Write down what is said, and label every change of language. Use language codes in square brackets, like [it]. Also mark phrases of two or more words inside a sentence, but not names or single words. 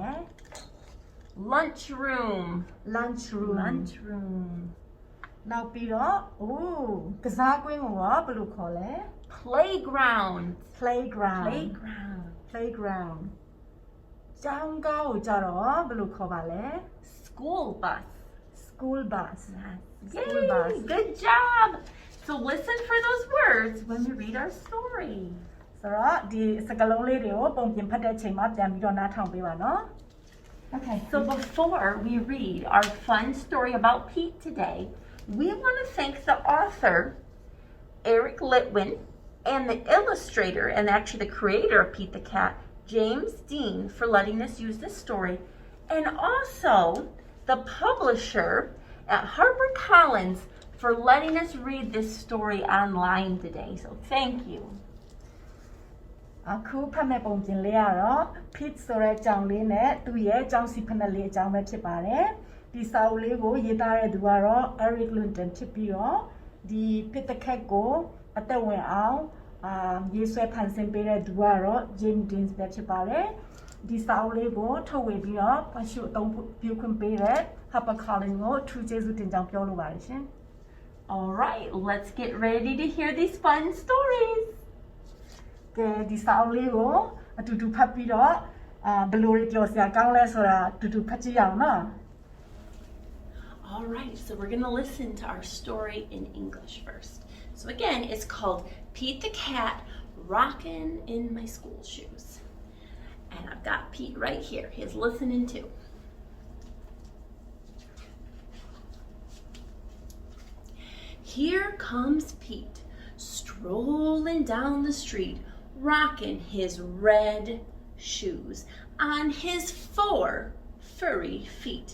[en] Lunchroom. [my] နောက်ပြီးတော့ကစားကွင်းကိုရောဘယ်လိုခေါ်လဲ [en] Playground. [my] ကျောင်းကားကိုကြတော့ဘယ်လိုခေါ်ပါလဲ [en] School bus. Yay, good job. So listen for those words when we read our story. [my] ဆိုတော့ဒီစကားလုံးလေးတွေကိုပုံပြင်ဖတ်တဲ့အချိန်မှာပြန်ပြီးတော့နားထောင်ပေးပါနော် Okay. [en] So before we read our fun story about Pete today, we want to thank the author, Eric Litwin, and the illustrator and actually the creator of Pete the Cat, James Dean, for letting us use this story, and also the publisher at HarperCollins for letting us read this story online today. So thank you. [my] အခုဖတ်မဲ့ပုံပြင်လေးကတော့ Pete ဆိုတဲ့ကြောင်လေးနဲ့သူ့ရဲ့ကြောင်စီဖနက်လေးအကြောင်းပဲဖြစ်ပါတယ်ဒီစာအုပ်လေးကိုရေးသားတဲ့သူကတော့ Eric Litwin ဖြစ်ပြီးတော့ဒီ Pete the Cat ကိုအသက်ဝင်အောင်ရေးဆွဲဖန်ဆင်းပေးတဲ့သူကတော့ James Dean ပဲဖြစ်ပါတယ်ဒီစာအုပ်လေးကိုထုတ်ဝေပြီးတော့ဖတ်ရှုအသုံးပြုခွင့်ပေးတဲ့ HarperCollins ကိုအထူးကျေးဇူးတင်ကြောင်းပြောလိုပါတယ်ရှင် [en] All right, let's get ready to hear these fun stories. [my] ကဲဒီစာအုပ်လေးကိုအတူတူဖတ်ပြီးတော့ဘယ်လိုကြော်စရာကောင်းလဲဆိုတာအတူတူဖတ်ကြည့်ရအောင်နော် [en] All right, so we're going to listen to our story in English first. So again, it's called Pete the Cat Rockin' in My School Shoes. And I've got Pete right here. He's listening too. Here comes Pete, strolling down the street, rocking his red shoes on his 4 furry feet.